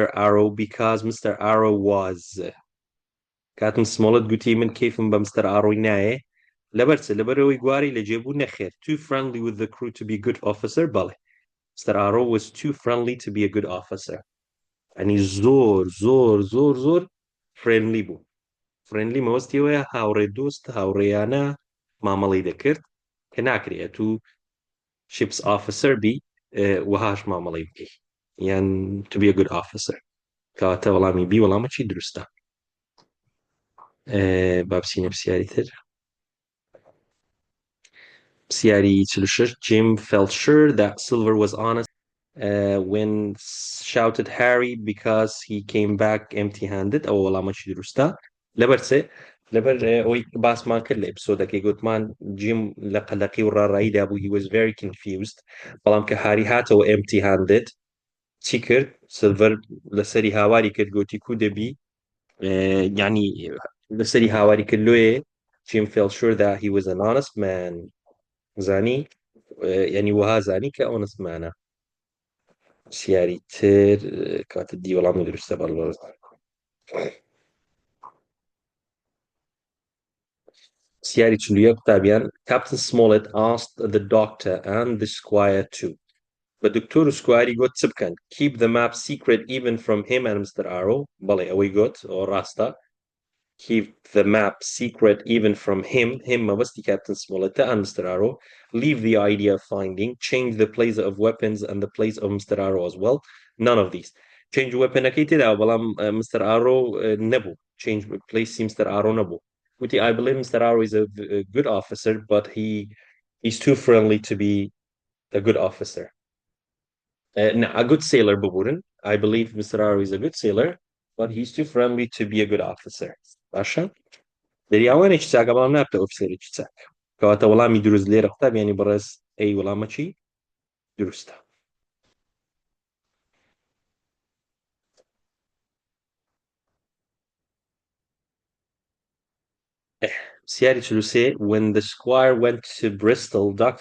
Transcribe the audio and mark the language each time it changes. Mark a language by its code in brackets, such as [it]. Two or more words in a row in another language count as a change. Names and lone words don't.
[en] Arrow because Mr. Arrow was Captain Smollett [ckb] گوتی من کەیفم بە [en] Mr. Arrow [ckb] نایە لەبەرەوەی گواری لە جێبوو نەخێر [en] too friendly with the crew to be a good officer بەڵێ Mr. Arrow was too friendly to be a good officer [ckb] ئەنی زۆر friendly بوو friendly مەوەستیەوەیە هاوڕێ دۆست هاوڕێیانە مامەڵەی دەکرد کە ناکرێت و [en] ships officer [ckb] بی وەهاش مامەڵەی بکەی یان [en] to be a good officer [ckb] کەواتە وەڵامی بی وەڵامە چی دروستە با بچینە پرسیاری تر پرسیاری 46 [en] Jim felt sure that Silver was honest when shouted Harry because he came back empty-handed [ckb] ئەوە وەڵامە چی دروستە لەبەر ئەوەی باسمان کرد لە ئپیسۆدەکەی گوتمان جیم لە قەلەقی و ڕاڕاییدا بوو [en] he was very confused [ckb] بەڵام کە هاری هاتەوە empty-handed چی کرد سیلڤەر لەسەری هاواری کرد گوتی کو دەبی یعنی لەسەری هاواری کرد لۆیە [en] Jim felt sure that he was an honest man [ckb] زانی یعنی وەها زانی کە [en] honest man [ckb] ە پرسیاری تر کاتە دی وەڵامی دروستە بەڵێ [en] پرسیاری 41 قوتابیان Captain Smollett asked the doctor and the squire too [ckb] بە دکتۆر و سکواری گوت چ بکەن [en] keep the map secret even from him and Mr. Arrow [ckb] بەڵێ ئەوەی گوت ئەو ڕاستە [en] keep the map secret even from him مەبەستی Captain Smollett and Mr. Arrow leave the idea of finding change the place of weapons and the place of Mr. Arrow as well none of these change weaponەکەی [ckb] تێدا بەڵام [en] Mr. Arrow نەبوو change place Mr. Arrow [ckb] نەبوو وتی [en] I believe Mr. Arrow is a good officer but he's too friendly to be a good officer no, a good sailor ببورن I believe Mr. Arrow is a good sailor but he's too friendly to be a good officer [ckb] باشە دەریاوانێکی چاکە بەڵام نابتە ئۆفیسەرێکی چاک کەواتە وەڵامی دروست لێرە قوتابیانی بەڕێز ئەی وەڵامە چی دروستە پرسیاری 43 [en] when the squire went to Bristol Dr.